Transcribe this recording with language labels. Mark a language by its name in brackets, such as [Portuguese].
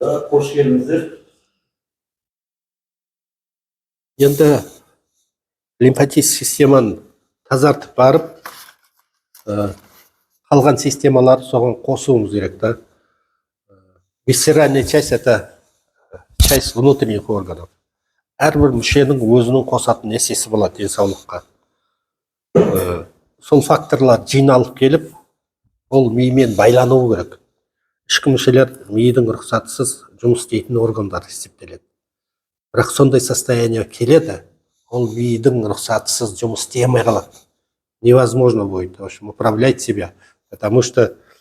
[Kazakh] Қош келдіңіздер. Енді лимфатическая системаны тазартып барып, қалған системалар соған қосуымыз керек та. [Russian] Висцеральная часть — это часть внутренних органов. [Kazakh] Әрбір мүшенің өзінің қосатын несесі болады денсаулыққа. Сол факторлар жиналып келіп, ол мимен байлануы керек. Ішкі мүшелер мидың рұқсатсыз жұмыс істейтін органдар есептеледі. Бірақ сондай состояние келеді, ол мидың рұқсатсыз жұмыс істемей қалады. [Russian] Невозможно будет, в общем, управлять себя, потому что